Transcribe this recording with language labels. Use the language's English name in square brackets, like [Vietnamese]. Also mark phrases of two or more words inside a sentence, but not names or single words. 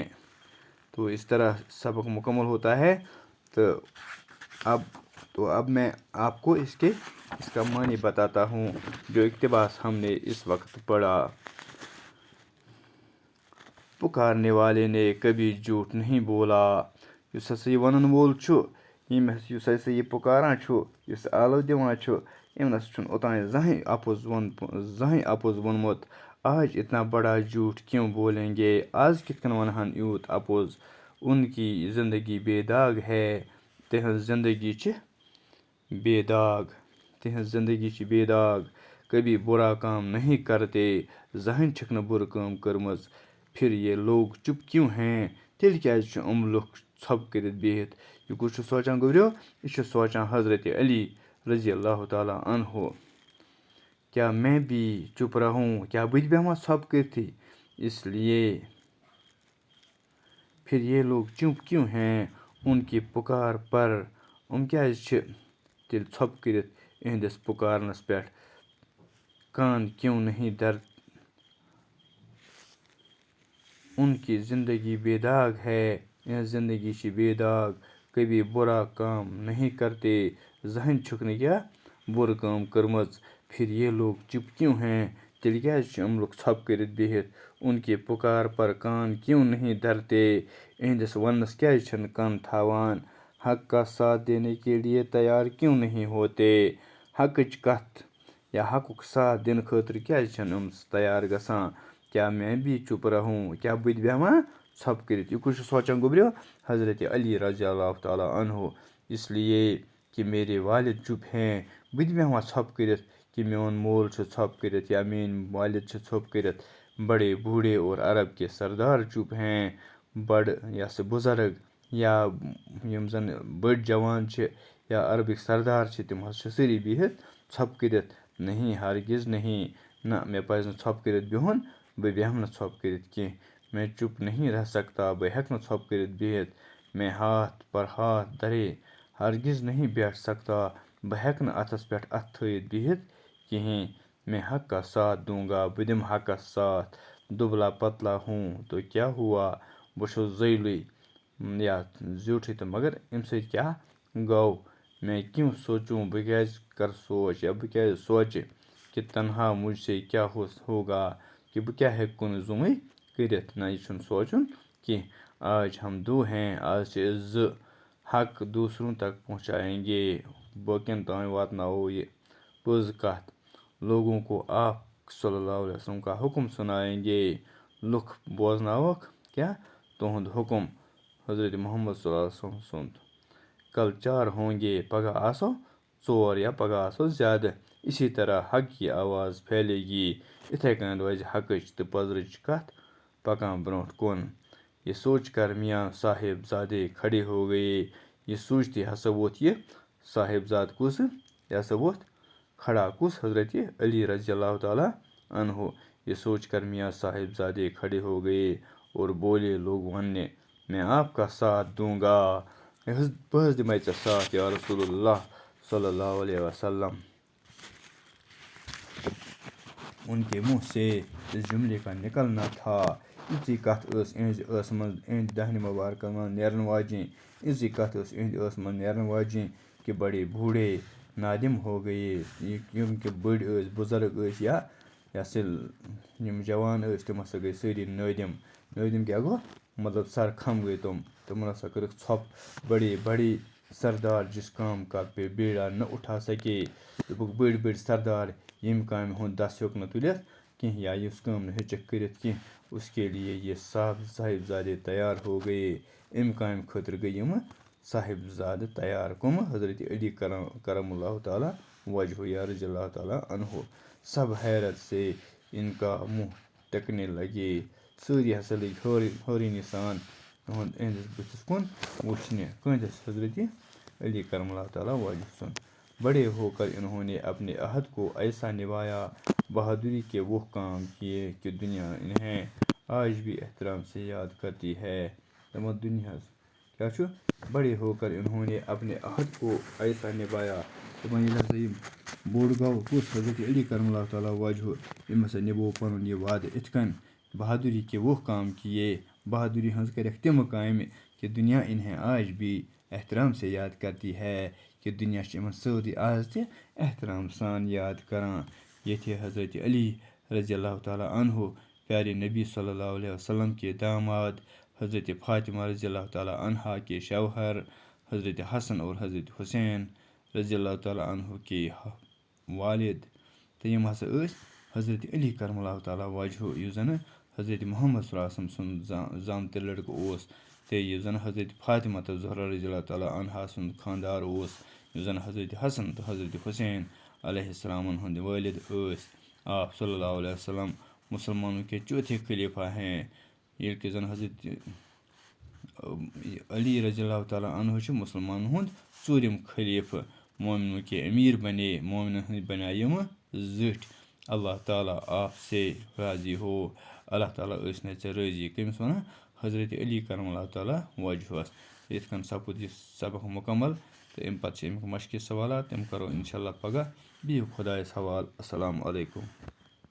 [Urdu] تو اس طرح سبق مکمل ہوتا ہے. تو اب میں آپ کو اس کا معنی بتاتا ہوں جو اقتباس ہم نے اس وقت پڑھا. پکارنے والے نے کبھی جھوٹ نہیں بولا [Kashmiri] یُس ہسا یہ وَنن وول چھُ یُس ہسا یہ پُکاران چھُ یُس آلو دِوان چھُ أمۍ نَسا چھُنہٕ اوٚتانۍ زٕہٕنۍ اَپُز ووٚنمُت [Urdu] آج اتنا بڑا جھوٹ کیوں بولیں گے [Kashmiri] آز کِتھ کٔنۍ وَنہٕ ہن یوٗت اَپُز [Urdu] ان کی زندگی بے داغ ہے [Kashmiri] تِہنٛز زندگی چھِ بے داغ [Urdu] کبھی برا کام نہیں کرتے [Kashmiri] زٕہٕنۍ چھِکھ نہٕ بُرٕ کٲم کٔرمٕژ [Urdu] پھر یہ لوگ چپ کیوں ہیں [Kashmiri] تیٚلہِ کیٛازِ چھُ لُکھ ژھۄپہٕ کٔرِتھ بِہِتھ یہِ کُس چھُ سونٛچان گوٚبریو یہِ چھُ سونٛچان حضرت علی رضی اللہ تعالیٰ عنہ [Urdu] کیا میں بھی چپ رہوں [Kashmiri] کیا بہٕ تہِ بیٚہمہ ژھۄپہٕ کٔرتھٕے [Urdu] اس لیے پھر یہ لوگ چپ کیوں ہیں ان کی پکار پر [Kashmiri] کیٛازِ چھِ تیٚلہِ ژھۄپہٕ کٔرِتھ اِہنٛدِس پُکارنَس پٮ۪ٹھ [Urdu] کان کیوں نہیں ان کی زندگی بے داغ ہے [Kashmiri] یِہنٛز زندگی چھِ بے داغ [Urdu] کبھی برا کام نہیں کرتے [Kashmiri] زٕہٕنۍ چھُکھ نہٕ کیٛاہ بُرٕ کٲم کٔرمٕژ [Urdu] پھر یہ لوگ چپ کیوں ہیں [Kashmiri] تیٚلہِ کیٛازِ چھِ یِم لُکھ ژھۄپہٕ کٔرِتھ بِہِتھ؟ [Urdu] ان کے پُکار پر کان کیوں نہیں دھرتے؟ [Kashmiri] اِہنٛدِس وننس کیٛازِ چھِنہٕ کن تھاوان؟ [Urdu] حق کا ساتھ دینے کے لیے تیار کیوں نہیں ہوتے؟ [Kashmiri] حقٕچ کتھ یا حقُک ساتھ دِنہٕ خٲطرٕ کیٛازِ چھِنہٕ یِم تیار گژھان؟ [Urdu] کیا میں بھی چُپ رہوں؟ [Kashmiri] کیٛاہ بہٕ تہِ بیٚہمہٕ ژھۄپہٕ کٔرِتھ؟ یہِ کُس چھُ سونٛچان گوٚبریو؟ [Urdu] حضرت علی رضی اللہ تعالیٰ عنہ. اس لیے کہ میرے والد چُپ ہیں. [Kashmiri] بہٕ تہِ بیٚہمہٕ ژھۄپہٕ کٔرِتھ کہ میون مول چھُ ژھۄپہٕ کٔرِتھ یا میٛٲنۍ والد چھِ ژھۄپہٕ کٔرِتھ. [Urdu] بڑے بوڑھے اور عرب کے سردار چُپ ہیں. [Kashmiri] بڑٕ یا سا بُزرگ یا یِم زن بٔڑۍ جوان چھِ یا عربٕکۍ سردار چھِ تِم حظ چھِ سٲری بِہِتھ ژھۄپہٕ کٔرِتھ. [Urdu] نہیں ہرگز نہیں. [Kashmiri] نہ مےٚ پزِ نہٕ ژھۄپہٕ کٔرِتھ بِہُن. بہٕ بیٚہمہٕ نہٕ ژھۄپہٕ کٔرِتھ کینٛہہ. [Urdu] میں چُپ نہیں رہ سکتا. [Kashmiri] بہٕ ہٮ۪کہٕ نہٕ ژھۄپہٕ کٔرِتھ بِہِتھ. [Urdu] میں ہاتھ پر ہاتھ دھرے ہرگز نہیں بیٹھ سکتا. [Kashmiri] بہٕ ہٮ۪کہٕ نہٕ اَتھس پٮ۪ٹھ اَتھٕ تھٲیِتھ بِہِتھ کِہیٖنۍ. [Urdu] میں حق کا ساتھ دوں گا. [Kashmiri] بہٕ دِمہٕ حقس ساتھ. [Urdu] دُبلا پتلا ہوں تو کیا ہوا. [Kashmiri] بہٕ چھُس زٲیلٕے یا زیوٗٹھٕے تہٕ مگر اَمہِ سۭتۍ کیٛاہ گوٚو؟ [Urdu] میں کیوں سوچوں. [Kashmiri] بہٕ کیٛازِ کرٕ سونٛچ یا بہٕ کیٛازِ سونٛچہِ کہ [Urdu] تنہا مجھ سے کیا ہوگا [Kashmiri] کہ بہٕ کیٛاہ ہٮ۪کہٕ کُنہِ زوٚنٕے کٔرِتھ. نہ یہِ چھُنہٕ سونٛچُن کینٛہہ. [Urdu] آج ہم دو ہیں. [Kashmiri] آز چھِ أسۍ زٕ. [Urdu] حق دوٗسروں تک پہنچائیں گے. [Kashmiri] باقین تام واتناوو یہِ پٔز کتھ. [Urdu] لوگوں کو آپ صلی اللہ علیہ وسلم کا حکم سنائیں گے. [Kashmiri] لُکھ بوزناوکھ کیٛاہ تُہُنٛد حُکم حضرت محمد صلی اللہ علیہ وسلم سُنٛد. [Urdu] کل 4 ہوں گے. [Kashmiri] پگاہ آسو 4 یا پگاہ آسو زیادٕ. [Urdu] اسی طرح حق کی آواز پھیلے گی. [Kashmiri] اِتھَے کٔنۍ روزِ حقٕچ تہٕ پۄزرٕچ کتھ پکان برٛونٛٹھ کُن. [Urdu] یہ سوچ کر میاں صاحب زادے کھڑے ہو گئے. یہ سوچتے [Kashmiri] ہسا ووت یہِ صاحب زاد کُس یہِ ہسا ووت کھڑا کُس حضرت علی رضی اللہ تعالیٰ عنہ. [Urdu] یہ سوچ کر میاں صاحب زادے کھڑے ہو گئے اور بولے لوگ وننہِ میں آپ کا ساتھ دوں گا. [Kashmiri] بہٕ حظ دِمے ژےٚ ساتھ یا رسول اللہ صلی اللہ علیہ وسلم. [Urdu] ان کے منہ سے اس جملے کا نکلنا تھا. [Kashmiri] یِژٕے کتھ ٲس اِہنٛزِ ٲسہٕ منٛز اِہنٛدِ دہنہِ مُبارکس منٛز نیرن واجیٚنۍ. یِژٕے کتھ ٲس اِہنٛدِ ٲسہٕ منٛز نیرن واجیٚنۍ کہ [Urdu] بڑے بوٗڑھے نادم ہو گئے. [Kashmiri] یِم کہ بٔڑۍ ٲسۍ بُزرگ ٲسۍ یا سا یِم جوان ٲسۍ تِم ہسا گٔے سٲری نٲدِم. نٲدِم کیٛاہ گوٚو مطلب سرخم گٔے تِم. تِمن ہسا کٔرٕکھ ژھۄپہٕ. [Urdu] بڑے بڑے سردار جس کام کا بیڑا نہ اٹھا سکے. [Kashmiri] دوٚپُکھ بٔڑۍ بٔڑۍ سردار ییٚمہِ کامہِ ہُنٛد دَس ہیوٚک نہٕ تُلِتھ کینٛہہ یا یُس کٲم نہٕ ہیٚچکھ کٔرِتھ کینٛہہ. [Urdu] اس کے لیے یہ صاحب زادے تیار ہو گئے. [Kashmiri] اَمہِ کامہِ خٲطرٕ گٔے یِمہٕ صاحب زادٕ تیار. کٕمہٕ حضرت علی کرم اللہ تعالیٰ وجہ یا رضی اللہ تعالیٰ عنہ. [Urdu] سب حیرت سے ان کا منہ ٹکنے لگے. [Kashmiri] سٲری ہسا لٔگۍ حٲرٲنی سان اِہنٛدِس بٕتھِس کُن وٕچھنہِ. کٕہنٛدِس حضرت علی کرم اللہ تعالیٰ وجہ سُنٛد. [Urdu] بڑے ہو کر انہوں نے اپنے عہد کو ایسا نبھایا. بہادری کے وہ کام کیے کہ دنیا انہیں آج بھی احترام سے یاد کرتی ہے. [Kashmiri] دپان دُنیاہس کیٛاہ چھُ بڑے ہو کر انہوں نے اپنے عہد کو ایسا نبھایا. دپان ییٚلہِ ہسا یِم بوٚڑ گوٚو کُس حضرت علی کرم اللہ تعالیٰ وجہ أمۍ ہسا نِبوو پنُن یہِ وعدٕ اِتھ کٔنۍ. [Urdu] بہادری کے وہ کام کیے. [Kashmiri] بہادری ہٕنٛز کَرٮ۪کھ تِمہٕ کامہِ کہ [Urdu] دُنیا انہیں آج بھی احترام سے یاد کرتی ہے. [Kashmiri] کہ دُنیا چھِ یِمن سٲری آز تہِ احترام سان یاد کران. ییٚتہِ حضرت علی رضی اللہ تعالیٰ عنہ [Urdu] پیارے نبی صلی اللہ علیہ وسلم کے داماد حضرت فاطمہ رضی اللہ تعالیٰ عنہا کے شوہر حضرت حسن اور حضرت حسین رضی اللہ تعالیٰ عنہ کے والد [Kashmiri] تہٕ یِم ہسا ٲسۍ حضرت علی کرم اللہ تعالیٰ وجہ یُس زن حضرت محمد صلی اللہ علیہ وسلم سُنٛد زامتٕرۍ لڑکہٕ اوس. تہٕ یُس زن حضرت فاطمہ تہٕ زہرا رضی اللہ تعالیٰ عنہا سُنٛد خانٛدار اوس. یُس زن حضرت حسن تہٕ حضرت حسین علیہ السلامن ہُنٛد وٲلد ٲسۍ. [Urdu] آپ صلی اللہ علیہ وسلم مسلمانوں کے چوتھے خلیفہ ہیں. [Kashmiri] ییٚلہِ کہِ زن حضرت علی رضی اللہ تعالیٰ عنہ چھُ مسلمانن ہُنٛد ژوٗرِم خلیفہٕ. [Urdu] مومنوں کے امیر بنے. [Kashmiri] مومنن ہٕنٛدۍ بنے یِمہٕ زٕٹھۍ. [Urdu] اللہ تعالیٰ آپ سے راضی ہو. [Kashmiri] اللہ تعالیٰ ٲسۍ نَے ژےٚ رٲضی. کٔمِس وَنان حضرت علی کرم اللہ تعالیٰ وجہس. یِتھ کٔنۍ سپُد یہِ سبق مُکمل تہٕ اَمہِ پتہٕ چھِ اَمیُک مشقی سوالات تِم کرو انشاء اللہ پگاہ. بِہِو خۄدایس حوال. السلام علیکم.